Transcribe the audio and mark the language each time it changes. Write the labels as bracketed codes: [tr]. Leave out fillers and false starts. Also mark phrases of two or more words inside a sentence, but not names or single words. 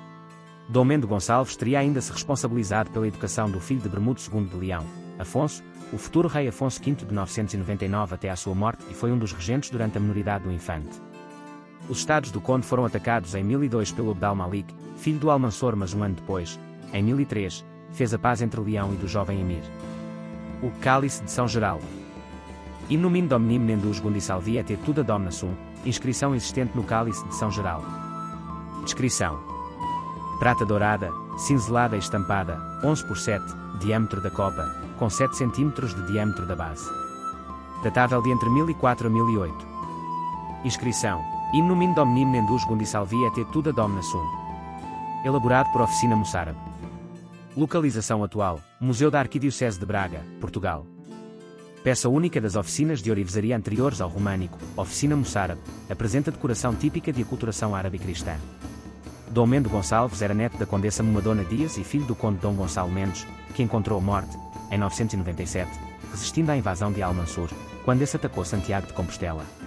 [pt] Dom Mendo Gonçalves teria ainda se responsabilizado pela educação do filho de Bermudo II de Leão, Afonso, o futuro rei Afonso V de 999 até à sua morte, e foi um dos regentes durante a minoridade do infante. Os estados do conde foram atacados em 1002 pelo Abd al-Malik, filho do Almansor, mas um ano depois, em 1003, fez a paz entre Leão e do jovem Emir. O Cálice de São Geraldo. [la] In nomine Domini Menendus Gundi Salvi et tuda domina sum, [pt] inscrição existente no Cálice de São Geraldo. Descrição. Prata dourada, cinzelada e estampada, 11 por 7, diâmetro da copa, com 7 cm de diâmetro da base. Datável de entre 1004 a 1008. Inscrição. [la] In nomine Domini Menendus Gundi Salvi et tuda domina sum. [pt] Elaborado por Oficina Moçárabe. Localização atual, Museu da Arquidiocese de Braga, Portugal. Peça única das oficinas de orivesaria anteriores ao românico, Oficina Moçárabe, apresenta decoração típica de aculturação árabe cristã. Dom Mendo Gonçalves era neto da condessa Dona Dias e filho do conde Dom Gonçalo Mendes, que encontrou a morte, em 997, resistindo à invasão de Almansor, quando esse atacou Santiago de Compostela.